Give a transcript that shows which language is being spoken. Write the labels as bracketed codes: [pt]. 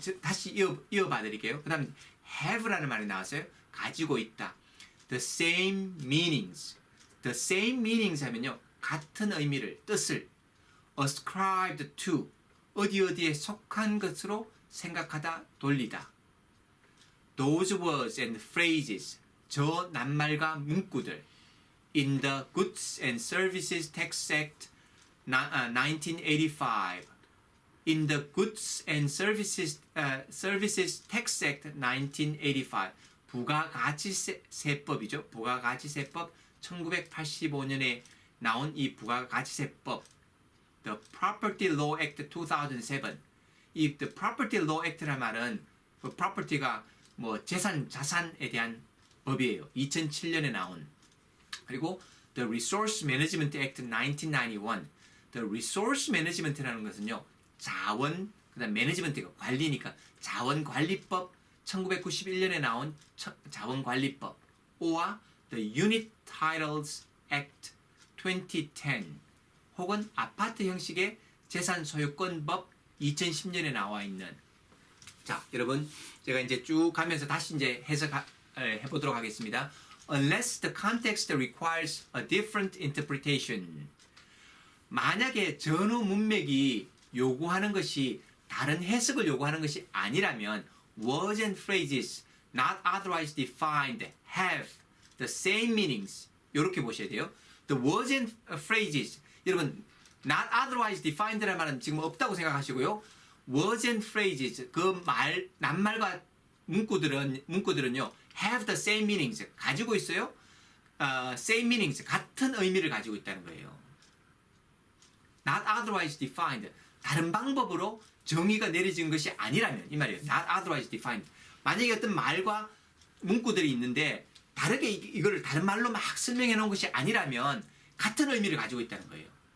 [ko] 다시 이어봐 드릴게요. 그 다음 have라는 말이 나왔어요. 가지고 있다. [en] The same meanings [ko] 하면요, 같은 의미를, 뜻을 [en] ascribed to, [ko] 어디에 속한 것으로 생각하다, 돌리다. [en] Those words and phrases, [ko] 저 낱말과 문구들 [en] in the Goods and Services Tax Act 1985, in the Goods and Services Tax Act 1985, [ko] 부가가치세법이죠. 부가가치세법 1985년에 나온 이 부가가치세법, [en] the Property Law Act [ko] 2007. 이 the Property Law Act라는 말은 그 property가 뭐 자산에 대한 법이에요. 2007년에 나온. [en] 그리고 the Resource Management Act 1991. the Resource Management [ko] 라는 것은요, 자원, 그다음 매니지먼트가 관리니까 자원관리법 1991년에 나온 자원관리법, 오와 [en] the Unit Titles Act [ko] 2010, 혹은 아파트 형식의 재산소유권법 2010년에 나와 있는. 자, 여러분 제가 이제 쭉 가면서 다시 이제 해석해 보도록 하겠습니다. [en] Unless the context requires a different interpretation. [ko] 만약에 전후 문맥이 요구하는 것이 다른 해석을 요구하는 것이 아니라면 [en] words and phrases not otherwise defined have the same meanings. [ko] 이렇게 보셔야 돼요. [en] The words and phrases, [ko] 여러분 not otherwise defined라는 말은 지금 없다고 생각하시고요. [en] words and phrases, [ko] 그 낱말과 문구들은요 [en] have the same meanings, [ko] 가지고 있어요. [en] same meanings, [ko] 같은 의미를 가지고 있다는 거예요. [en] not otherwise defined, [ko] 다른 방법으로 정의가 내려진 것이 아니라면, 이 말이에요. [en] not otherwise defined. [ko] 만약에 어떤 말과 문구들이 있는데 다르게 이거를 다른 말로 막 설명해 놓은 것이 아니라면 같은 의미를 가지고 있다는 거예요.